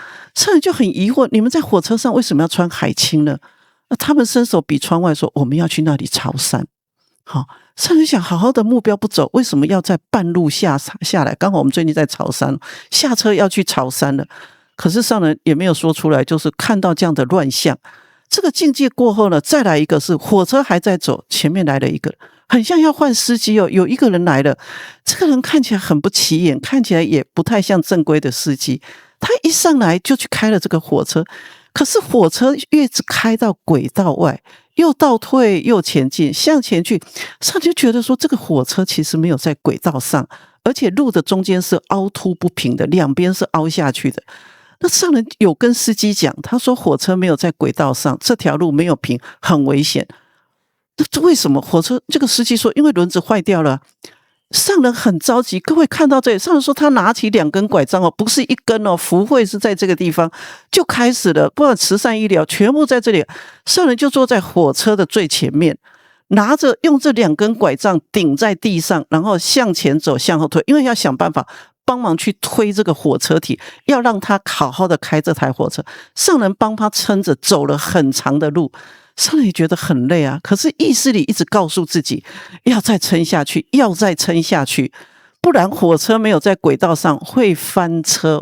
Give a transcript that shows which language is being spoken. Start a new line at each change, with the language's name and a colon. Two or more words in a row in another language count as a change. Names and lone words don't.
Chinese: 上人就很疑惑，你們在火車上為什麼要穿海青呢？那他們伸手比窗外說，我們要去那裡朝山。上人想，好好的目標不走，為什麼要在半路下來？剛好我們最近在朝山，下車要去朝山了。可是上人也沒有說出來，就是看到這樣的亂象。這個境界過後呢，再來一個是火車還在走，前面來了一個，很像要換司機哦。有一個人來了，這個人看起來很不起眼，看起來也不太像正規的司機。他一上來就去開了這個火車，可是火車一直開到軌道外，又倒退又前進，向前去。上人就覺得說，這個火車其實沒有在軌道上，而且路的中間是凹凸不平的，兩邊是凹下去的。那上人有跟司機講，他說火車沒有在軌道上，這條路沒有平，很危險。那為什麼火車？這個司機說，因為輪子壞掉了。上人很着急，各位看到這裡，上人說他拿起2根拐杖哦，不是1根哦，福慧是在這個地方就開始了，不管慈善醫療全部在這裡。上人就坐在火車的最前面，用這2根拐杖頂在地上，然後向前走，向后退，因為要想辦法幫忙去推這個火車體，要讓他好好的開這台火車。上人幫他撐着走了很長的路。上人也覺得很累啊，可是意識裡一直告訴自己要再撐下去，要再撐下去，不然火車沒有在軌道上會翻車。